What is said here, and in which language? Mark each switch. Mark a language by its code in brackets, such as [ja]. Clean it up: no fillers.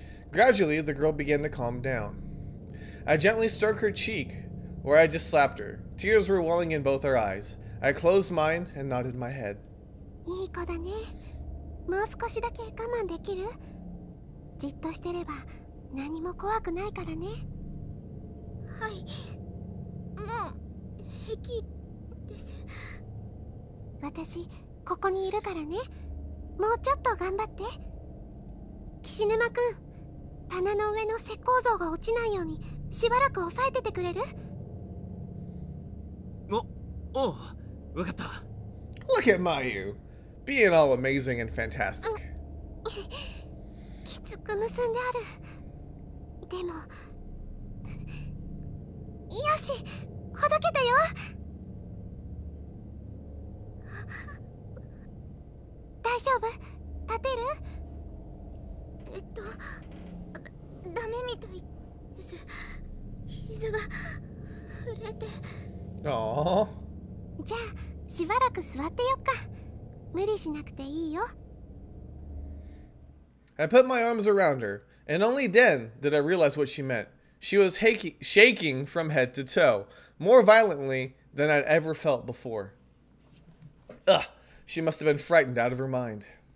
[en] Gradually, the girl began to calm down. I gently stroked her cheek, where I just slapped her. Tears were welling in both her eyes. I closed mine and nodded my head. [ja] いい子だねもう少しだけ我慢できるじっとしてれば何も怖くないからねはいもう平気です私ここにいるからねもうちょっと頑張って岸沼くん棚の上の石膏像が落ちないようにしばらく押さえててくれるおうわかった [en] Look at Mayu, being all amazing and fantastic. [ja] きつく結んであるでもよしほどけたよ大丈夫立てるダメみたいです膝が震えて Aww. じゃあしばらく座ってよっか無理しなくていいよ [en] I put my arms around her, and only then did I realize what she meant. She was shaking from head to toe. more violently than I'd ever felt before. Ugh, she must have been frightened out of her mind.